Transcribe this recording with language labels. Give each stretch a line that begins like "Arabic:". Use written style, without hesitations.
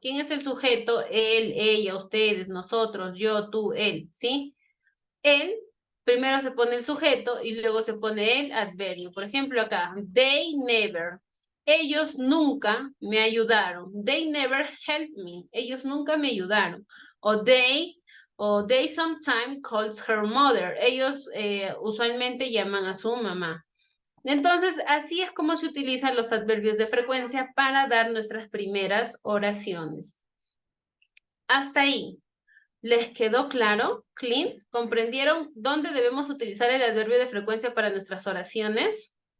Spanish: ¿Quién es el sujeto? Él, ella, ustedes, nosotros, yo, tú, él, ¿sí? Él, primero se pone el sujeto y luego se pone el adverbio. Por ejemplo, acá,
English: they never.
Spanish: Ellos nunca me ayudaron.
English: They never helped me.
Spanish: Ellos nunca me ayudaron.
English: O they sometimes calls her mother.
Spanish: Ellos usualmente llaman a su mamá. Entonces, así es como se utilizan los adverbios de frecuencia para dar nuestras primeras oraciones. Hasta ahí. ¿Les quedó claro? ¿Clean? ¿Comprendieron dónde debemos utilizar el adverbio de frecuencia para nuestras oraciones?